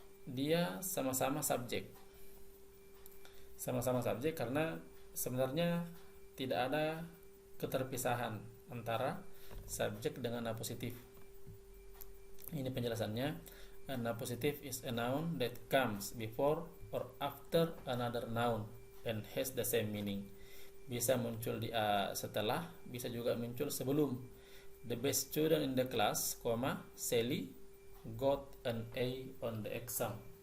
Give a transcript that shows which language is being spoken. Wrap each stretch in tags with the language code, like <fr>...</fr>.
<id>Dia sama-sama subjek. Sama-sama subjek karena sebenarnya tidak ada keterpisahan antara subjek dengan apositif. Ini penjelasannya.</id> <en>An appositive is a noun that comes before or after another noun and has the same meaning.</en> <id>Bisa muncul di setelah, bisa juga muncul sebelum.</id> <en>The best student in the class, Sally got an A on the exam.</en>